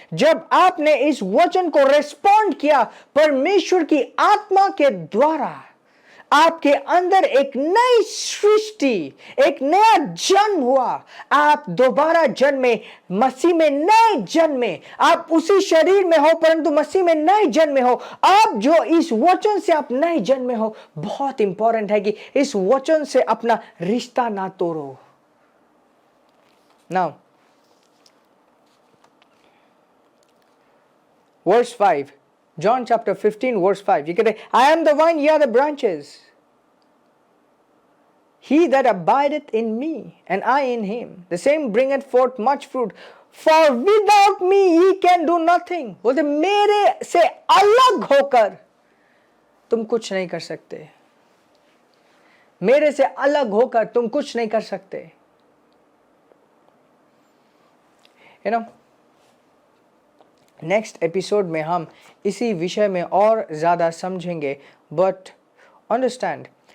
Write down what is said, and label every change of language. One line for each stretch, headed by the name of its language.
Hindi: जब आपने इस वचन को रिस्पॉन्ड किया, परमेश्वर की आत्मा के द्वारा आपके अंदर एक नई सृष्टि, एक नया जन्म हुआ। आप दोबारा जन्मे, मसीह में नए जन्मे। आप उसी शरीर में हो परंतु मसीह में नए जन्मे हो। आप जो इस वचन से आप नए जन्मे हो, बहुत इंपॉर्टेंट है कि इस वचन से अपना रिश्ता ना तोड़ो।
English: Now verse 5, John chapter 15 verse 5, you can say, I am the vine, ye are the branches. He that abideth in me, and I in him, the same bringeth forth much fruit. For without me ye can do nothing.
Hindi: बोलते मेरे से अलग होकर तुम कुछ नहीं कर सकते। मेरे से अलग होकर तुम कुछ नहीं कर सकते। नेक्स्ट एपिसोड में हम इसी विषय में और ज़्यादा समझेंगे।
English: but understand,